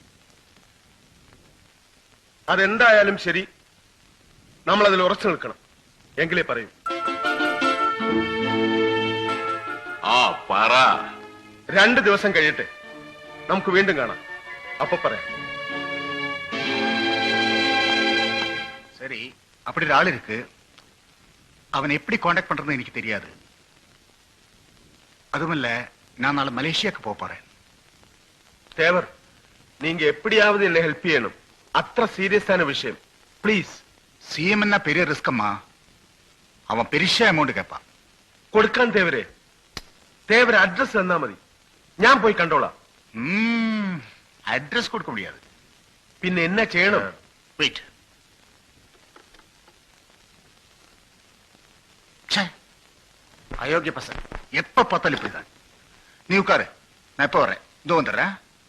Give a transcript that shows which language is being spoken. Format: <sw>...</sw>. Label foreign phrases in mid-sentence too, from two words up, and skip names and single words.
<ml>അതെന്തായാലും ശരി, നമ്മൾ അതിൽ ഉറച്ചു നിൽക്കണം. എങ്കിലേ പറയൂ. പറ. 2 ദിവസം കഴിയട്ടെ, നമുക്ക് വീണ്ടും കാണാം. അപ്പൊ പറയാം.</ml> <ta>சரி, அப்படி ஒரு ஆள் இருக்கு. அவன் எப்படி காண்டாக்ட் பண்றதுன்னு எனக்கு தெரியாது. அதுவும் இல்ல, நான் நாளை மலேசியாக்கு போறேன். தேவர், நீங்க எப்படியாவது என்ன ஹெல்ப் செய்யணும். அത്ര சீரியஸான விஷயம். ப்ளீஸ். சிஎம் என்ன பெரிய ரிஸ்கம்மா. அவன் பெரிய அமௌண்ட் கேட்பான்.</ta> <ml>കൊടുക്കാൻ തേവരെ. തേവരെ അഡ്രസ് തന്നാ മതി, ഞാൻ പോയി കണ്ടോളാം.</ml> <ta>அட்ரஸ் கொடுக்க முடியாது.</ta> <ml>പിന്നെ എന്നാ ചെയ്യണം?</ml> <ta>வெயிட். அயோக்கிய பசங்க எப்ப பார்த்தாலும் இப்படிதான். நீ உட்காரு, நான் எப்ப வரேன். இதோ வந்துடுறேன்.</ta>